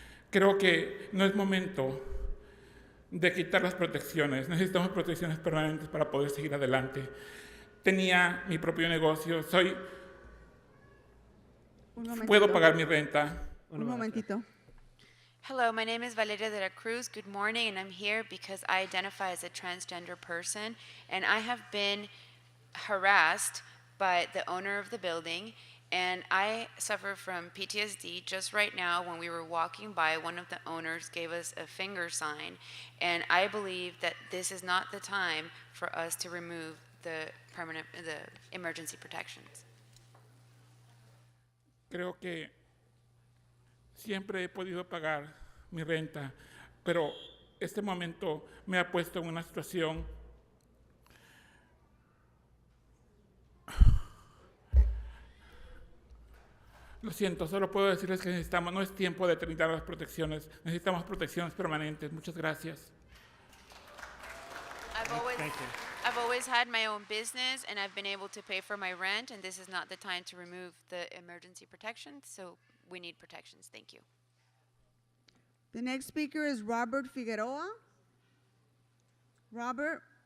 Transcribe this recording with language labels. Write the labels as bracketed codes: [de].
[es] Creo que no es momento de quitar las protecciones. Necesitamos protecciones permanentes para poder seguir adelante. Tenía mi propio negocio, puedo pagar mi renta. Un momentito. [en] Hello, my name is Valeria de la Cruz. Good morning, and I'm here because I identify as a transgender person, and I have been harassed by the owner of the building, and I suffer from PTSD. Just right now, when we were walking by, one of the owners gave us a finger sign, and I believe that this is not the time for us to remove the emergency protections. [es] Creo que siempre he podido pagar mi renta, pero este momento me ha puesto en una situación Lo siento, solo puedo decirles que necesitamos, no es tiempo de terminar las protecciones, necesitamos protecciones permanentes. Muchas gracias. [en] I've always had my own business, and I've been able to pay for my rent, and this is not the time to remove the emergency protections, so we need protections. Thank you. The next speaker is Robert Figueroa. Robert.